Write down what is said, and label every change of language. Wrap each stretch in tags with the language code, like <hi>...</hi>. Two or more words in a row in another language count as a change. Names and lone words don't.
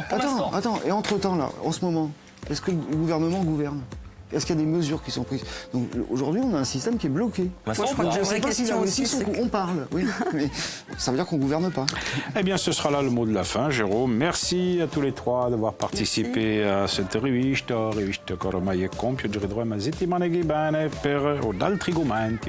<fr>Attends, et entre-temps, là, en ce moment, est-ce que le gouvernement gouverne? Est-ce qu'il y a des mesures qui sont prises? Donc aujourd'hui, on a un système qui est bloqué. Moi, je crois que je ne sais pas s'il a réussi son coup. On parle, oui, mais ça veut dire qu'on ne gouverne pas. Eh bien, ce sera là le mot de la fin, Jérôme. Merci à tous les trois d'avoir participé à cette</fr> <it>rivista ormai è compiuta, vedremo la settimana che viene per altri argomenti.</it>